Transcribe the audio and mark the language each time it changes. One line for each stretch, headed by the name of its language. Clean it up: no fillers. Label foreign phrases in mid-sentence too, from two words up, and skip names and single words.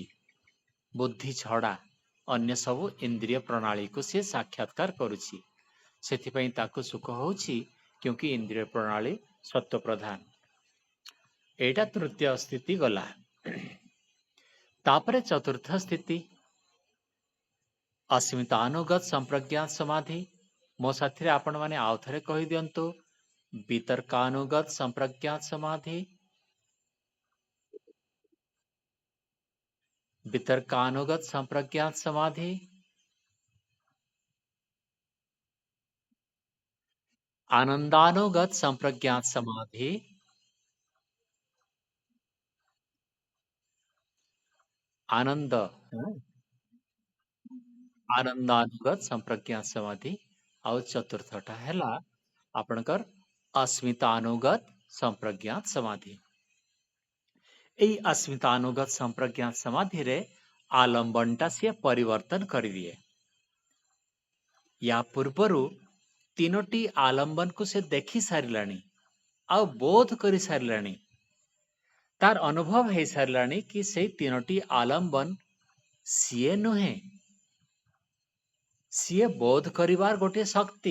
Odia: ବୁଦ୍ଧି ଛଡ଼ା ଅନ୍ୟ ସବୁ ଇନ୍ଦ୍ରିୟ ପ୍ରଣାଳୀକୁ ସିଏ ସାକ୍ଷାତକାର କରୁଛି। ସେଥିପାଇଁ ତାକୁ ସୁଖ ହେଉଛି, କ୍योंकि ଇନ୍ଦ୍ରିୟ ପ୍ରଣାଳୀ ସତ୍ତ୍ୱ ପ୍ରଧାନ। ଏଇଟା ତୃତୀୟ ସ୍ଥିତି ଗଲା। ତାପରେ ଚତୁର୍ଥ ସ୍ଥିତି
Sanskrit: अस्मितानुगत संप्रज्ञात समाधि।
Odia: ମୋ ସାଥିରେ ଆପଣମାନେ ଆଉ ଥରେ କହିଦିଅନ୍ତୁ,
Sanskrit: ବିତର୍କାनुगत संप्रज्ञात समाधि, वितर्कानुगत संप्रज्ञात समाधि, आनंदानुगत संप्रज्ञात समाधि, आनंद आनंदानुगत संप्रज्ञात समाधि,
Odia: ଆଉ ଚତୁର୍ଥଟା ହେଲା ଆପଣଙ୍କର
Sanskrit: अस्मितानुगत संप्रज्ञात समाधि।
Odia: এই
Sanskrit: अस्मितानुगत संप्रज्ञात समाधिରେ
Odia: ଆଲମ୍ବନଟା ସିଏ ପରିବର୍ତ୍ତନ କରିଦିଏ। ୟା ପୂର୍ବରୁ ତିନୋଟି ଆଲମ୍ବନକୁ ସେ ଦେଖି ସାରିଲାଣି, ଆଉ ବୋଧ କରି ସାରିଲାଣି। ତାର ଅନୁଭବ ହେଇସାରିଲାଣି କି ସେଇ ତିନୋଟି ଆଲମ୍ବନ ସିଏ ନୁହେଁ, ସିଏ ବୋଧ କରିବାର ଗୋଟିଏ ଶକ୍ତି।